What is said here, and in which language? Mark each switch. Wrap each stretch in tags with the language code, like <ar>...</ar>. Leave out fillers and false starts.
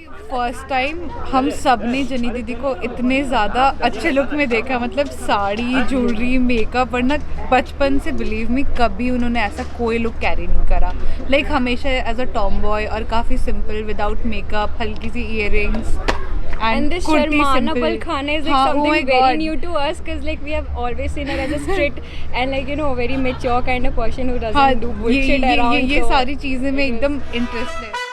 <hi>First time हम सब ने जनी दीदी को इतने ज़्यादा अच्छे लुक में देखा, मतलब साड़ी, ज्वेलरी, मेकअप, वरना बचपन से</hi> <en>believe me</en> <hi>कभी उन्होंने ऐसा कोई लुक कैरी नहीं करा।</hi> <en>like</en> <hi>हमेशा</hi> <en>as a tomboy</en> <hi>और काफ़ी</hi> <en>simple, without makeup,</en> <hi>हल्की सी</hi> <en>earrings And this</en> <hi>Sharmana Palkhana</hi> <en>is like something very new to us, because like we have always seen her as a strict and like very mature kind of person who doesn't do bullshit around.</en> <hi>ये सारी चीज़ें में एकदम interest है।</hi>